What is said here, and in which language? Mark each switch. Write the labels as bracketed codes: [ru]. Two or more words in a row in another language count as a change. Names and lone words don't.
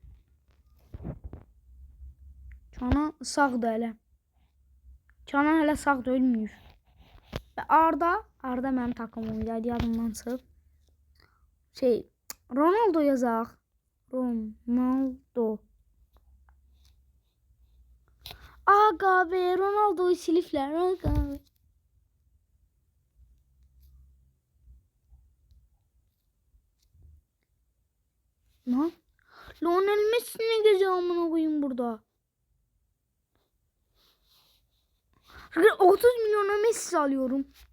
[az] Kenan sağdı hələ. Kenan hələ sağdı ölmüyor. Və Arda mənim takımımdaydı yadımdan çıxıb. Ronaldo yazaq. Ronaldo. [tr] Aga be Ronaldo'yu silifler. Aga be. Lan. Lionel Messi'ne gece amına koyayım burada. 30 milyona Messi alıyorum.